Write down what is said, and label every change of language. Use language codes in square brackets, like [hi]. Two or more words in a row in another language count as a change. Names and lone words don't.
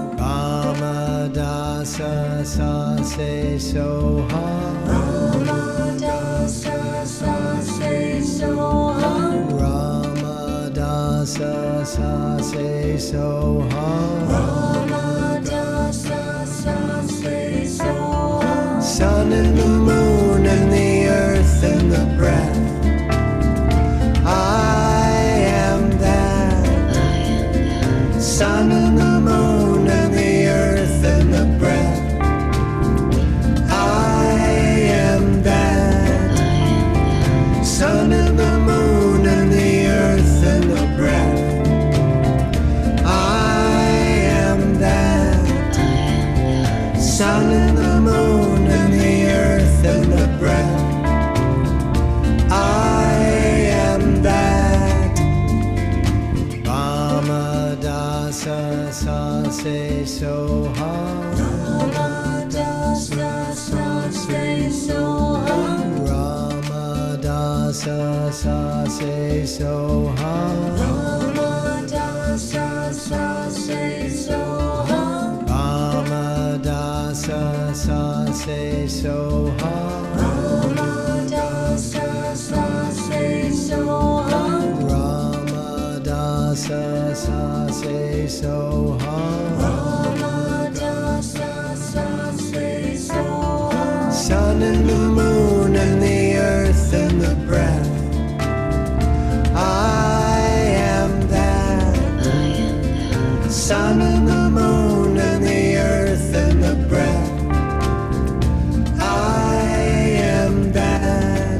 [pa] ਰਾਮਾਦਾਸਾ ਸਾ ਸੇ ਸੋਹਾ. ਰਾਮਾਦਾਸਾ ਸਾ ਸੇ ਸੋਹਾ. ਰਾਮਾਦਾਸਾ ਸਾ ਸੇ ਸੋਹਾ. ਰਾਮਾਦਾਸਾ ਸਾ ਸੇ ਸੋਹਾ. [en] Sun and the moon and the earth and the breath. I am that. Sun and the moon and the earth and the breath. I am that. Sun and the moon and the earth and the breath. I am that. Sun and the moon and the earth and the breath. I am that. [pa] ਰਾਮਾਦਾਸਾ ਸਾ ਸੇ ਸੋਹਾ. ਰਾਮਾਦਾਸਾ ਸਾ ਸੇ ਸੋਹਾ. ਰਾਮਾਦਾਸਾ ਸਾ ਸੇ ਸੋਹਾ. ਰਾਮਾਦਾਸਾ ਸਾ ਸੇ ਸੋਹਾ. ਰਾਮਾਦਾਸਾ ਸਾ ਸੇ ਸੋਹਾ. ਰਾਮਾਦਾਸਾ ਸਾ ਸੇ ਸੋਹਾ. ਰਾਮਾਦਾਸਾ ਸਾ ਸੇ ਸੋਹਾ. ਰਾਮਾਦਾਸਾ ਸਾ ਸੇ ਸੋਹਾ. [en] Sun and the moon and the earth and the breath. I am that. Sun and the moon and the earth and the breath. I am that.